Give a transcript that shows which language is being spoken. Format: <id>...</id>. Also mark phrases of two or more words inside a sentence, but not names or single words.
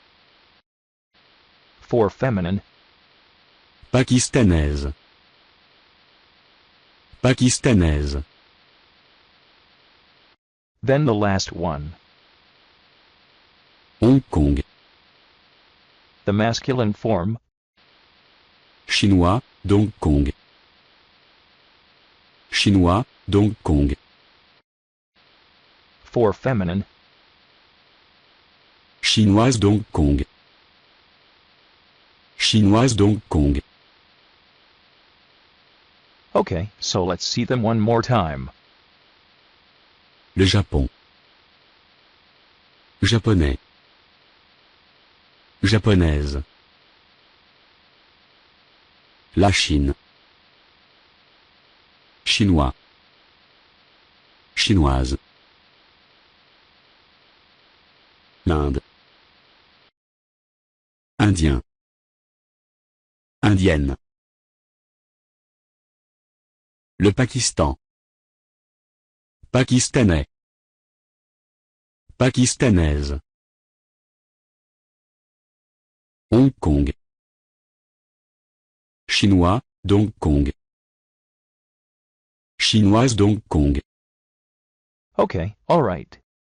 <en>For feminine.</en> <fr>Pakistanaise. Pakistanaise.</fr> <en>Then the last one. Hong Kong. The masculine form.</en> <fr>Chinois, d'Hong Kong. Chinois, d'Hong Kong.</fr> <en>For feminine.</en> <fr>Chinoise d'Hong Kong. Chinoise d'Hong Kong.</fr> <en>Okay, so let's see them one more time.</en> <fr>Le Japon. Japonais. Japonaise. La Chine. Chinois. Chinoise. L'Inde. Indien. Indienne. Le Pakistan. Pakistanais. Pakistanaise. Hong Kong. Chinois, d'Hong Kong. Chinoise d'Hong Kong.</fr> <en>Okay, alright.</en>